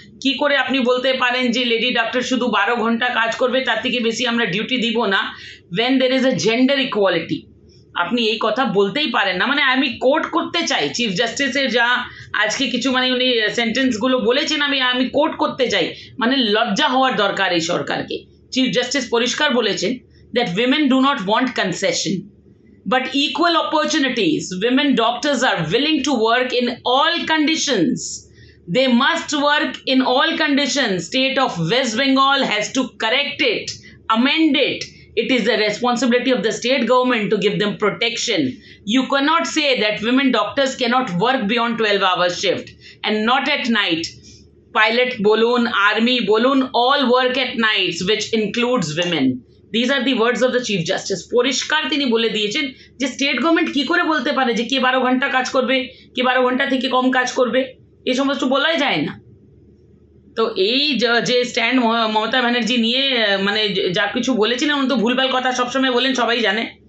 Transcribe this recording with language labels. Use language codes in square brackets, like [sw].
[bn] কি করে আপনি বলতে পারেন যে লেডি ডক্টর শুধু 12 ঘন্টা কাজ করবে, তার থেকে বেশি আমরা ডিউটি দিব না, [en] when there is a gender equality? [bn] আপনি এই কথা বলতেই পারেন না। আমি কোট করতে চাই চিফ জাস্টিসের যা আজকে কিছু উনি সেন্টেন্সগুলো বলেছেন, আমি কোট করতে চাই। লজ্জা হওয়ার দরকার এই সরকারকে। চিফ জাস্টিস পরিষ্কার বলেছেন [en] that women do not want concession but equal opportunities. Women doctors are willing to work in all conditions. They must work in all conditions. State of West Bengal has to correct it, amend it. It is the responsibility of the state government to give them protection. You cannot say that women doctors cannot work beyond 12-hour shift and not at night. [bn] Pilot bolun, army bolun, [en] all work at nights, which includes women. These are the words of the Chief Justice. [bn] পরিষ্কার তিনি বলে দিয়েছেন যে state government কি করে বলতে পারে যে কে 12 ঘন্টা কাজ করবে, কে 12 ঘন্টা থেকে কম কাজ করবে, এই সমস্ত বলাই যায় না। তো এই যে স্ট্যান্ড মমতা ব্যানার্জি নিয়ে যা কিছু বলেছিলেন, উনি তো ভুলভাল কথা সবসময় বলেন, সবাই জানে।